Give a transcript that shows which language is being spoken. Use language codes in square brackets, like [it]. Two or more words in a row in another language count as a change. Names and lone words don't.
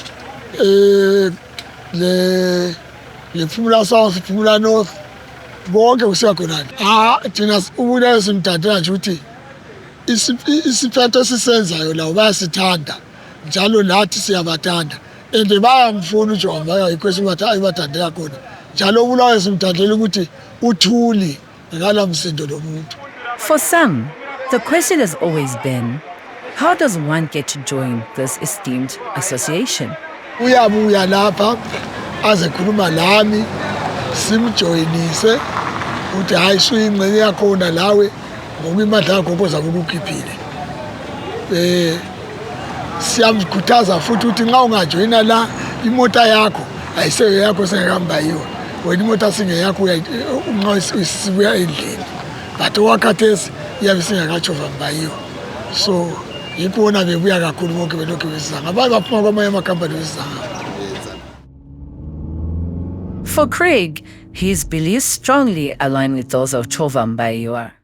[nd] lephumula south phumula north bonke kusiya khonani thina uBulawayo simthathela nje ukuthi isiphetho esisenzayo lawo bayasithanda njalo nathi siyabathanda and bayamfuna uChovha Mbayiwa yikho esibathandela khona njalo uBulawayo simthandela ukuthi uthuli ngala msindo lomuntu. [en] For some, the question has always been, how does one get to join this esteemed association? [nd] Uyabuya lapha azekhuluma lami simjoyinise ukuthi hayi suyingcenye yakhona lawe ngoba imandla yakho ozabe ukukhiphile. Siyamkhuthaza futhi ukuthi nxa ungajoyina la imota yakho ayiseke yakho sengakaMbayiwa wena imota singeyakho nxa isibuya endlini but wakhathesi iyabe singakaChovha Mbayiwa so yikona bebuya kakhulu bonke belokhu besizanga abanye baphuma kwamanye amakhampani besizanga. [en] For Craig, his beliefs strongly align with those of Chovha Mbayiwa.